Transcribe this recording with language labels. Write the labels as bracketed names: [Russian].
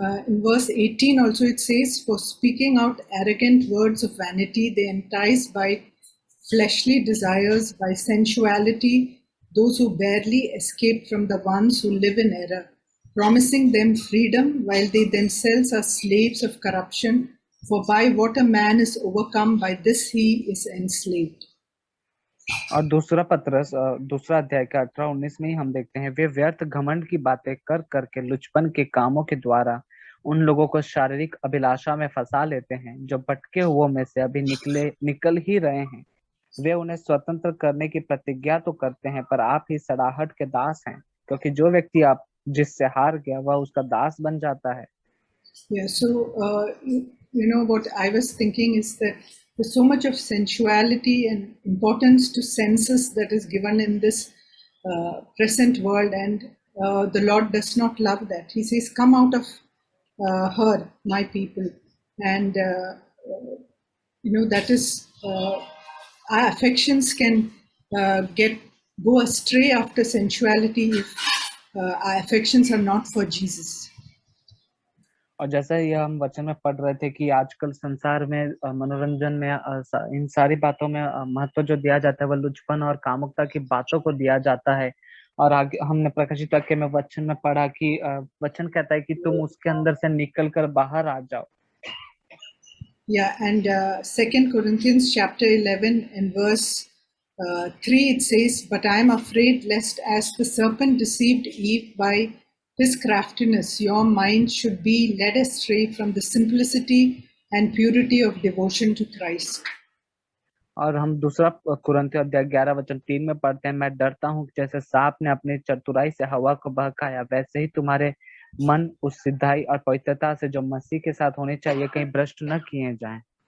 [English] In verse 18 also it says, for speaking out arrogant words of vanity, they entice by fleshly desires, by sensuality, those who barely escape from the ones who live in error, promising them freedom while they themselves are slaves of corruption. For by what a man is overcome, by this he is enslaved. [Hindi] और दूसरा अध्याय का 18-19 में ही हम देखते हैं, वे व्यर्थ घमंड की बातें कर करके लुचपन के कामों के द्वारा उन लोगों को शारीरिक अभिलाषा में फंसा लेते हैं जो भटके हुओं में से अभी निकल ही रहे हैं। वे उन्हें स्वतंत्र करने की प्रतिज्ञा तो करते हैं, पर आप ही सड़ाहट के दास हैं, क्योंकि जो व्यक्ति आप जिससे हार गया वह उसका दास बन जाता है। [English] Yeah, so what I was thinking is that there's so much of sensuality and importance to senses that is given in this present world, and the Lord does not love that. He says, come out of her, my people. And that is our affections can go astray after sensuality if our affections are not for Jesus. [Hindi] और जैसा ये हम वचन में पढ़ रहे थे कि आजकल संसार में मनोरंजन में इन सारी बातों में महत्व जो दिया जाता है वह लुचपन और कामुकता की बातों को दिया जाता है। और आगे हमने प्रकाशित वाक्य में वचन में पढ़ा कि वचन कहता है कि तुम उसके अंदर से निकल कर बाहर आ जाओ। [English] Yeah, and 2 Corinthians chapter 11 and verse 3 it says, but I am afraid lest as the serpent deceived Eve by his craftiness, your mind should be led astray from the simplicity and purity of devotion to Christ. [Hindi] और हम दूसरा कुरिन्थियों अध्याय 11 वचन 3 में पढ़ते हैं, मैं डरता हूँ जैसे सांप ने अपनी चतुराई से हवा को बहकाया, वैसे ही तुम्हारे मन उस सिद्धाई और पवित्रता से जो मसीह के साथ होनी चाहिए कहीं भ्रष्ट न किए जाएं।